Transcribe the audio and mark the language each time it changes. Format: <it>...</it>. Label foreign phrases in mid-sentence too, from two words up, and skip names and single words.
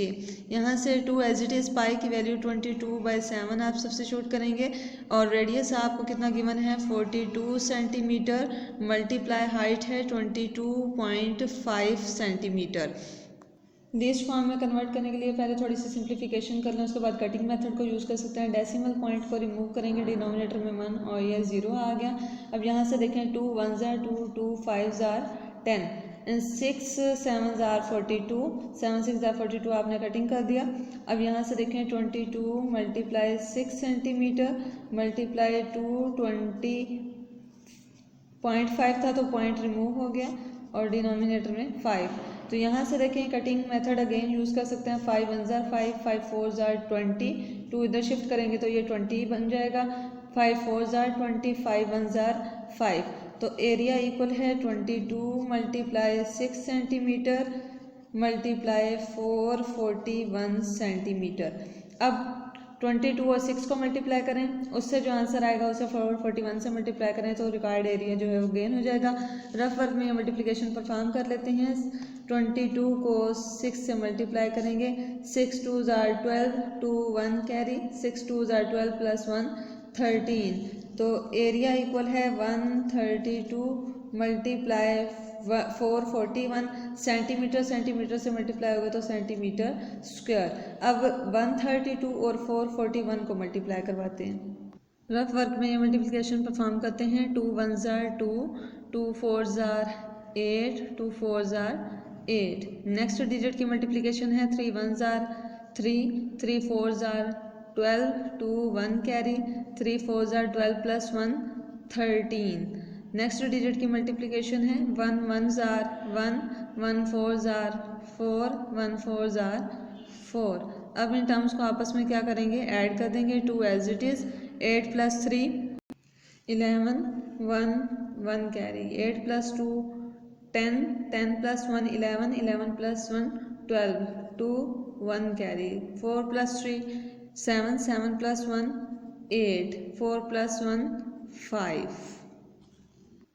<hi>यहाँ से 2</hi> <en>as it is,</en> <hi>पाई की वैल्यू 22/7 आप सब्स्टिट्यूट करेंगे और रेडियस आपको कितना गिवन है 42</hi> <en>centimeter multiply height</en> <hi>है 22.5 सेंटीमीटर।</hi> <en>this form</en> <hi>में कन्वर्ट करने के लिए पहले थोड़ी सी सिंप्लीफिकेशन कर लें, उसके बाद</hi> <en>cutting method</en> <hi>को यूज़ कर सकते हैं।</hi> <en>decimal point</en> <hi>को रिमूव करेंगे, डिनोमिनेटर में 1 और यह 0 आ गया। अब यहाँ से देखें</hi> <en>2 1s are 2, 2 5s are 10</en> <hi>एंड</hi> <en>6 7s are 42, 7 6 are 42</en> <hi>आपने कटिंग कर दिया। अब यहाँ से देखें 22</hi> <en>multiply 6 centimeter multiply</en> <hi>220.5 था तो</hi> <en>point remove</en> <hi>हो गया और डिनोमिनेटर में 5। तो यहाँ से देखें</hi> <en>cutting method again use</en> <hi>कर सकते हैं।</hi> <en>5 1s are 5, 5 4s are 20,</en> <hi>2 इधर शिफ्ट करेंगे तो ये 20 बन जाएगा।</hi> <en>5 4s are 20, 5 1s are 5।</en> <hi>तो</hi> <en>area equal</en> <hi>है 22</hi> <en>multiply 6 centimeter multiply 441 centimeter.</en> <hi>अब 22 और 6 को मल्टीप्लाई करें, उससे जो आंसर आएगा उसे 441 से मल्टीप्लाई करें तो</hi> <en>required area</en> <hi>जो है वो गेन हो जाएगा।</hi> <en>rough work</en> <hi>में</hi> <en>multiplication perform</en> <hi>कर लेते हैं। 22 को 6 से मल्टीप्लाई करेंगे,</hi> <en>6 2s are 12,</en> <hi>2 1 कैरी,</hi> <en>6 2s are 12</en> <hi>प्लस 1 13। तो</hi> <en>area equal</en> <hi>है 132</hi> <en>multiply 441 centimeter, centimeter</en> <hi>से मल्टीप्लाई होगा तो</hi> <en>centimeter square.</en> <hi>अब 132 और 441 को मल्टीप्लाई करवाते हैं।</hi> <en>rough work</en> <hi>में ये</hi> <en>multiplication perform</en> <hi>करते हैं।</hi> <en>2 1s are 2, 2 4s are 8, 2 4s are 8। next digit</en> <hi>की मल्टीप्लिकेशन है</hi> <en>3 1s are 3, 3 4s are 12,</en> <hi>2 1 कैरी,</hi> <en>3 4s are 12</en> <hi>प्लस 1 13।</hi> <en>next digit</en> <hi>की मल्टीप्लिकेशन है</hi> <en>1 1s are 1, 1 4s are 4,</en> <hi>1 4s are 4। अब</hi> <en>in terms</en> <hi>को आपस में क्या करेंगे, ऐड कर देंगे। 2</hi> <en>as it is,</en> <hi>8 प्लस 3 11, 1 1 कैरी, 8 प्लस 2 10, 10 प्लस 1 11, 11 प्लस 1 12, 2 1 कैरी, 4 प्लस 3 7, 7 प्लस 1 8, 4 प्लस 1 5।</hi>